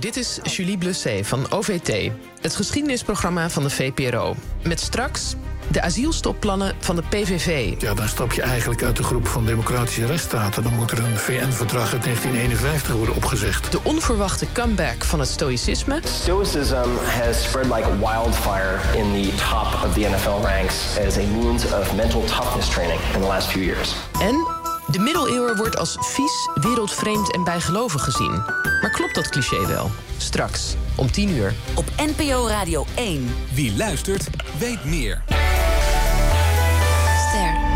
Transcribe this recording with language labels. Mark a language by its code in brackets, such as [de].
[nl] Dit is Julie Blessé van OVT. Het geschiedenisprogramma van de VPRO. Met straks de asielstopplannen van de PVV. Ja, dan stap je eigenlijk uit de groep van democratische rechtsstaten. Dan moet er een VN-verdrag uit 1951 worden opgezegd. De onverwachte comeback van het stoïcisme. [en] Stoïcisme has spread like wildfire in the top of the NFL ranks as a means of mental toughness training in the last few years. [nl] En de middeleeuwen wordt als vies, wereldvreemd en bijgelovig gezien. Maar klopt dat cliché wel? Straks, om 10:00. Op NPO Radio 1. Wie luistert, weet meer. Ster.